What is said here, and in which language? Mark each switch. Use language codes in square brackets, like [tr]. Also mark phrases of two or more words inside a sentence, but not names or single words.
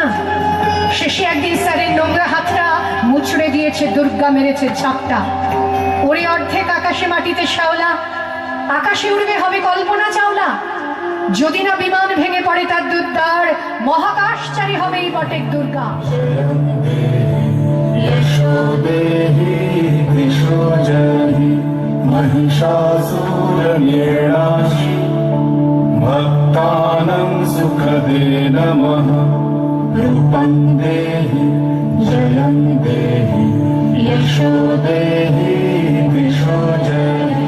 [bn] শেষে একদিন স্যারের নোংরা হাতটা মুচড়ে দিয়েছে, দুর্গা মেরেছে ঝাপটা। ওরে অর্ধেক আকাশে মাটিতে শ্যাওলা, আকাশে উড়বে হবে কল্পনা চাওলা। যদি না বিমান ভেঙে পড়ে তার দুর্দার, মহাকাশচারী হবেই বটে দুর্গা। [sa] यशोदेहि दिशोजहि महिषासुरनिर्णाशि भक्तानां सुखदे नमः रूपं देहि जयं देहि यशोदेहि दिशोजहि।